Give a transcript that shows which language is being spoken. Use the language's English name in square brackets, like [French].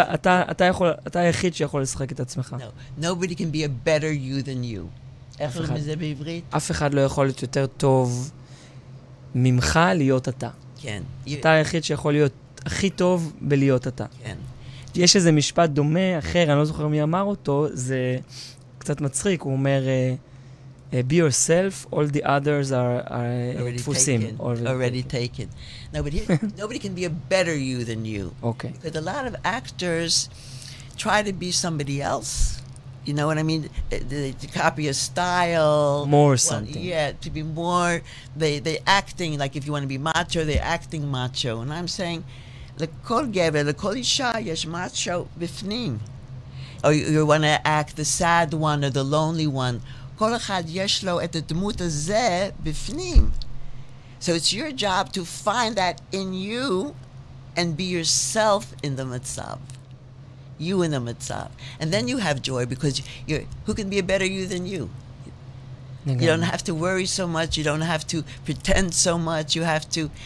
[Hebrew] אתה היחיד שיכול לשחק את עצמך. [English] No, nobody can be a better you than you. [Hebrew] איך קוראים לזה בעברית? אף אחד לא יכול להיות יותר טוב ממך להיות אתה. כן. אתה היחיד שיכול להיות הכי טוב בלהיות אתה. כן. יש איזה משפט דומה אחר, אני לא זוכר מי אמר אותו, זה קצת מצחיק, הוא אומר, [English] be yourself, all the others are [Hebrew] תפוסים. [English] Already taken. Nobody can be a better you than you. Okay. Because a lot of actors try to be somebody else. You know what I mean? To copy a style. More something. Yeah, to be more, they acting, like if you want to be macho, they're acting macho. And I'm saying, [Hebrew] לכל גבר, לכל אישה יש macho בפנים. [English] Or you want to act the sad one or the lonely one. [Hebrew] כל אחד יש לו את הדמות הזה בפנים. [English] So it's your job to find that in you and be yourself in the מצב. You in the matzav. And then you have joy because who can be a better you than you? You don't have to worry so much. You don't have to pretend so much. You have to...